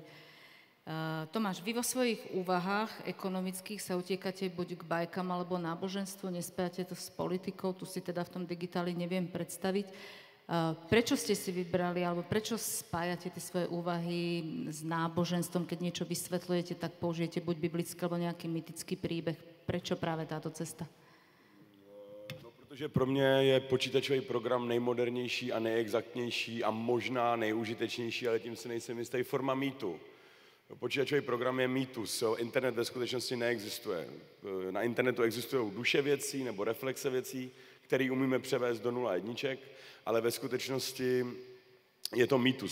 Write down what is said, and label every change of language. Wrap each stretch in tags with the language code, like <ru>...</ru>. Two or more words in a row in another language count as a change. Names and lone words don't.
<sk>Tomáš, vy vo svojich úvahách ekonomických sa utiekate buď k bajkám alebo náboženstvu, nespájate to s politikou, tu si teda v tom digitáli neviem predstaviť. Prečo ste si vybrali, alebo prečo spájate tie svoje úvahy s náboženstvom, keď niečo vysvetľujete, tak použijete buď biblický alebo nejaký mytický príbeh? Prečo práve táto cesta?</sk> <cs>Protože pro mě je počítačový program nejmodernější a nejexaktnější a možná nejužitečnější, ale tím si nejsem jistý, forma mýtu. Počítačový program je mýtus, internet ve skutečnosti neexistuje. Na internetu existují duše věcí nebo reflexe věcí, které umíme převést do 0 a jedniček, ale ve skutečnosti je to mýtus.</cs>